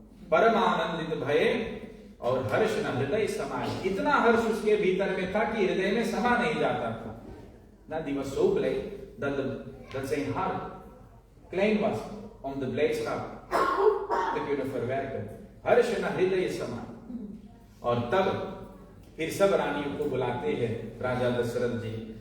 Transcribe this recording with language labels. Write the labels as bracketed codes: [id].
[hi] परम आनंदित भये और हर्ष न हृदय समाये। इतना हर्ष उसके भीतर में था कि हृदय में समा नहीं जाता था। ना दिवस [nl] so blij dat zijn hart klein was om de blijdschap te kunnen verwerken. [hi] हर्ष न हृदय समा। और तब फिर सब रानियों को बुलाते हैं राजा दशरथ जी।